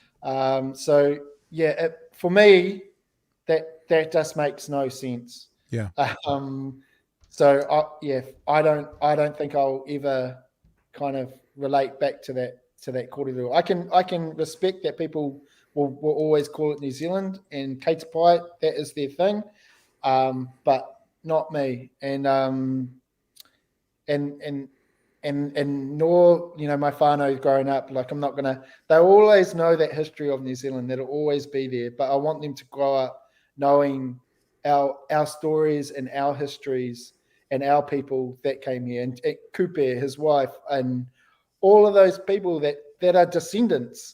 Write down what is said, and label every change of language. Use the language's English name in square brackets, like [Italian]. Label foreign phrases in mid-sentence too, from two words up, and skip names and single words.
[English] For me, that just makes no sense. Yeah. I don't think I'll ever kind of relate back to that kōrero. I can respect that people will always call it New Zealand and [Māori] kei te pai, [English] that is their thing, but not me. And nor my whānau growing up, like they'll always know that history of New Zealand, that'll always be there, but I want them to grow up knowing our stories and our histories and our people that came here, and Kupe, his wife, and all of those people that are descendants.